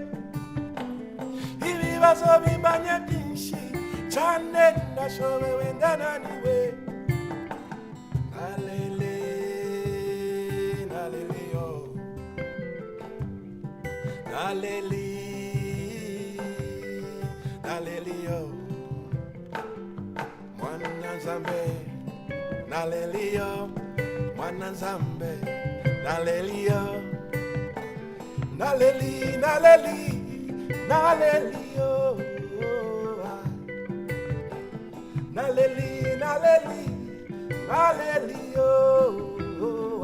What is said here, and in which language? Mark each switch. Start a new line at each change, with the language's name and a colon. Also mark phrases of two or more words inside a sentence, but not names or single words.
Kinyarwanda: Ibibazo bimbanye byinshi cyane, ndashobewe ndananiwe.
Lingala: Nalele, nalele, oh. Naleli, naleli, oh. Mwana Nzambe, naleli, oh. Mwana Nzambe, naleli, oh. Naleli, naleli, naleli, oh. Naleli, naleli, naleli, oh.